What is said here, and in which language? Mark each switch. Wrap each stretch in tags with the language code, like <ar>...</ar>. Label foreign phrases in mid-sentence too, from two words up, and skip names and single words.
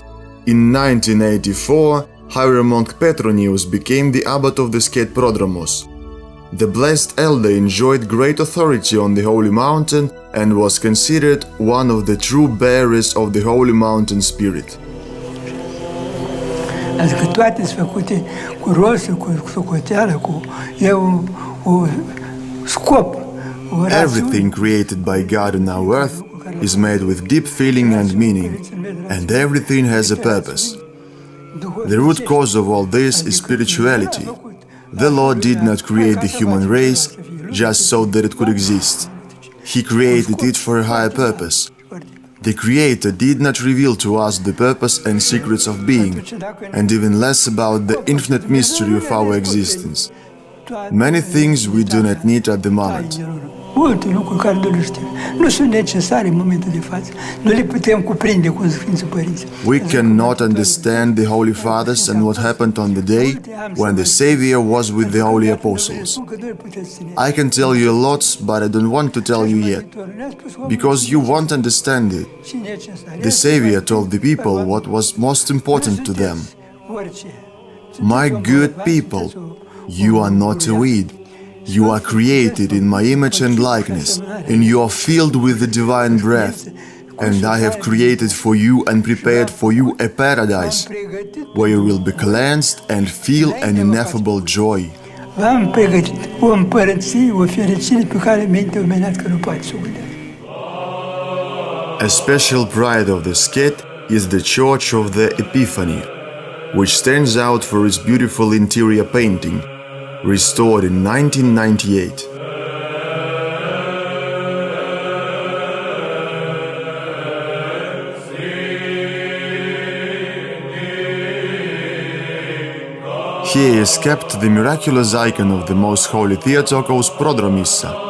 <en>In 1984, Hieromonk Petronius became the abbot of the Skete Prodromos. The blessed elder enjoyed great authority on the Holy Mountain and was considered one of the true bearers of the Holy Mountain spirit.</en> <ro>Adică toate sunt făcute cu rost, cu socoteală, cu un scop.</ro> <en>Everything created by God on our earth is made with deep feeling and meaning, and everything has a purpose. The root cause of all this is spirituality. The Lord did not create the human race just so that it could exist. He created it for a higher purpose. The Creator did not reveal to us the purpose and secrets of being, and even less about the infinite mystery of our existence. Many things we do not need at the moment.</en> <ro>Multe lucruri care nu le știm. Nu sunt necesare în momentul de față. Nu le putem cuprinde cu Sfinții Părinți.</ro> <en>We cannot understand the Holy Fathers and what happened on the day when the Savior was with the Holy Apostles. I can tell you a lot, but I don't want to tell you yet, because you won't understand it. The Savior told the people what was most important to them. My good people, you are not a weed. You are created in my image and likeness, and you are filled with the divine breath. And I have created for you and prepared for you a paradise, where you will be cleansed and feel an ineffable joy.</en> <ro>V-am pregătit o împărăție, o fericire pe care mintea omenească nu poate să o gândească.</ro> <en>A special pride of the Skete is the Church of the Epiphany, which stands out for its beautiful interior painting, restored in 1998. Here is kept the miraculous icon of the Most Holy Theotokos Prodromos.</en>